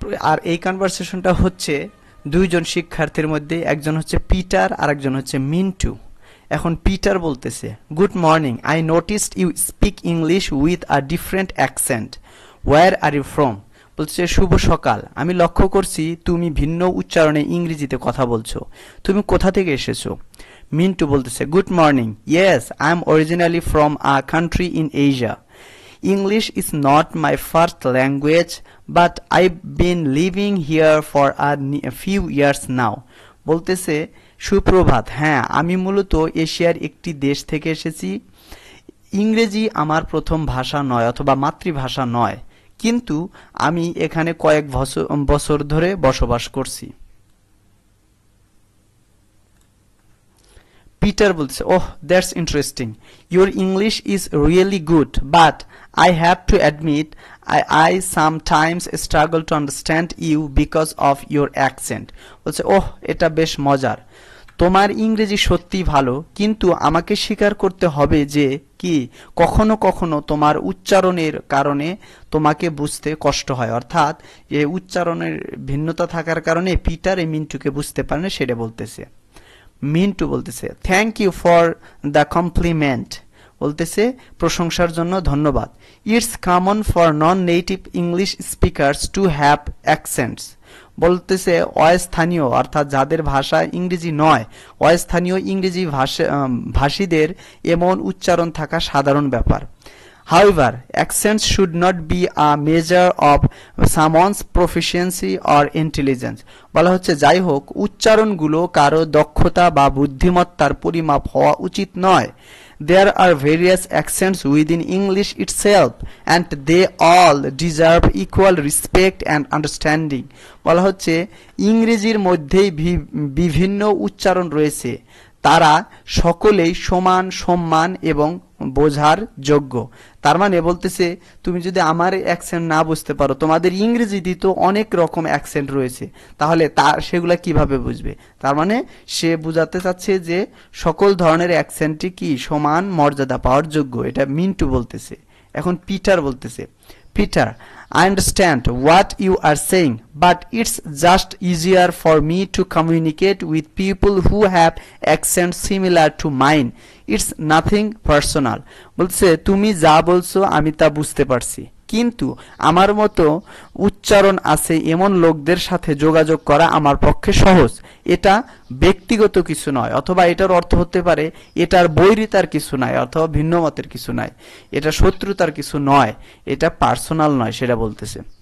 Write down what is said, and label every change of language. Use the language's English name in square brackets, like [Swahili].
[Bangla] আর এই কনভারসেশনটা হচ্ছে দুইজন শিক্ষার্থীর মধ্যে, একজন হচ্ছে পিটার আর একজন হচ্ছে মিন্টু। এখন পিটার বলতেছে, [English] Good morning, I noticed you speak English with a different accent, where are you from. [Bangla] বলছে শুভ সকাল, আমি লক্ষ্য করছি তুমি ভিন্ন উচ্চারণে ইংরেজিতে কথা বলছো, তুমি কোথা থেকে এসেছো? মিন্টু বলতেছে, [English] Good morning, yes I am originally from a country in Asia, English is not my first language, but I've been living here for a few years now. [Bangla] বলতেছে সুপ্রভাত, হ্যাঁ আমি মূলত এশিয়ার একটি দেশ থেকে এসেছি। ইংরেজি আমার প্রথম ভাষা নয় অথবা মাতৃভাষা নয়, কিন্তু আমি এখানে কয়েক বছর ধরে বসবাস করছি। পিটার বলছে, [English] Oh that's interesting, your English is really good, but I have to admit I sometimes struggle to understand you because of your accent. [Bangla] বলছে ওহ এটা বেশ মজার, তোমার ইংরেজি সত্যি ভালো, কিন্তু আমাকে স্বীকার করতে হবে যে কি কখনো কখনো তোমার উচ্চারণের কারণে তোমাকে বুঝতে কষ্ট হয়। অর্থাৎ এই উচ্চারণের ভিন্নতা থাকার কারণে পিটার এই মিন্টুকে বুঝতে পারে না, সেটা বলতেছে। মিন্টু বলতেছে, [English] thank you for the compliment, [Bangla] বলতেছে প্রশংসার জন্য ধন্যবাদ। [English] It's common for non native English speakers to have accents. [Bangla] বলতেছে অস্থানীয় অর্থাৎ যাদের ভাষা ইংরেজি নয়, অস্থানীয় ইংরেজি ভাষীদের এমন উচ্চারণ থাকা সাধারণ ব্যাপার। [English] However, accents should not be a measure of someone's proficiency or intelligence. [Bangla] বলা হচ্ছে যাই হোক উচ্চারণগুলো কারো দক্ষতা বা বুদ্ধিমত্তার পরিমাপ হওয়া উচিত নয়। [English] There are various accents within English itself and they all deserve equal respect and understanding. [Bangla] বলা হচ্ছে ইংরেজির মধ্যেই বিভিন্ন উচ্চারণ রয়েছে, তারা সকলেই সমান সম্মান এবং বোঝার যোগ্য। তার মানে বলতেছে তুমি যদি আমার অ্যাকসেন্ট না বুঝতে পারো, তোমাদের ইংরেজিতে তো অনেক রকম অ্যাকসেন্ট রয়েছে, তাহলে সেগুলা কিভাবে বুঝবে? তার মানে সে বোঝাতে চাচ্ছে যে সকল ধরনের অ্যাকসেন্টই কি সমান মর্যাদা পাওয়ার যোগ্য, এটা মিন্টু বলতেছে। এখন পিটার বলতেছে, [English] Peter, I understand what you are saying, but it's just easier for me to communicate with people who have accents similar to mine. It's nothing personal. [Bangla] বলছে তুমি যা বলছো আমি তা বুঝতে পারছি, কিন্তু আমার মতো উচ্চারণ আছে এমন লোকদের সাথে যোগাযোগ করা আমার পক্ষে সহজ। এটা ব্যক্তিগত কিছু নয়, অথবা এটার অর্থ হতে পারে এটার বৈরিতার কিছু নাই অথবা ভিন্ন মতের কিছু নাই, এটা শত্রুতার কিছু নয়, এটা পার্সোনাল নয়, সেটা বলতেছে।